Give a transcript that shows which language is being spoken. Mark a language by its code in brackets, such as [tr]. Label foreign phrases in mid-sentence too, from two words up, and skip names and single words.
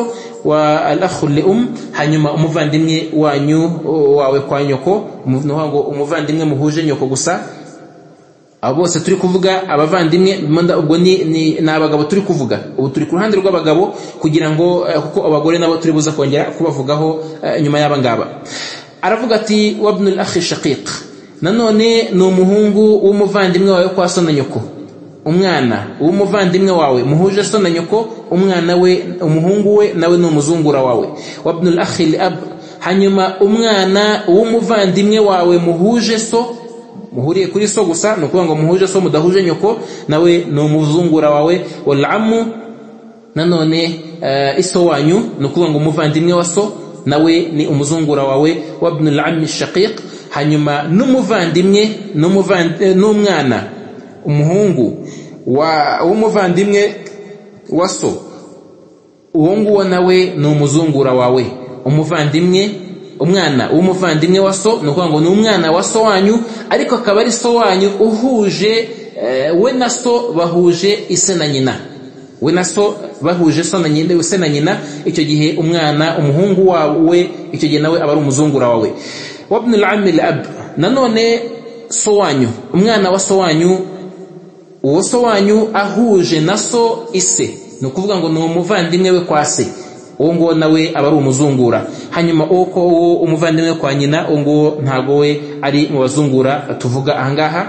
[ar] والأخ ل [rw] hanyuma umuvandimwe wanyu wawe kwa nyoko, nuhango umuvandimwe muhuje nyoko gusa. Abo bose turi kuvuga abavandimwe, ubwo ni abagabo turi kuvuga. Ubu turi ku ruhande rw'abagabo kugira ngo kuko abagore nabo turi buza kongera kubavugaho nyuma y'aba ngaba. Aravuga ati [ar] وابن الأخ الشقيق, [rw] nanone ni umuhungu w'umuvandimwe wawe kwa so na nyoko, umwana w'umuvandimwe wawe muhuje so na nyoko, umwana we umuhungu we nawe ni umuzungura wawe. [ar] وابن الأخ لأب, [rw] hanyuma umwana w'umuvandimwe wawe muhuje so, muhuriye kuri so gusa, nukuvuga ngo muhuje so mudahuje nyoko, nawe ni umuzungura wawe. [ar] والعم, [rw] nanone iso wanyu, nukuvuga ngo umuvandimwe wa so nawe ni umuzungura wawe. [ar] وابن العم الشقيق, [rw] hanyuma n'umuvandimwe n'umwana umuhungu w'umuvandimwe wa so, uwo nguwo nawe ni umuzungura wawe. Umwana w'umuvandimwe wa so, nukuvuga ngo ni umwana wa so wanyu, ariko akaba ari so wanyu uhuje we na so bahuje ise na nyina, we na so bahuje so na nyina, ise na nyina. Icyo gihe umwana umuhungu wawe, icyo gihe nawe aba ari umuzungura wawe. [ar] وابن العم الأب, [rw] nanone so wanyu, umwana wa so wanyu, uwo so wanyu ahuje na so ise, nukuvuga ngo ni umuvandimwe we kwa se, uwo nguwo nawe aba ari umuzungura. Hanyuma uwo umuvandimwe kwa nyina, uwo nguwo ntago we ari mu bazungura tuvuga ahangaha.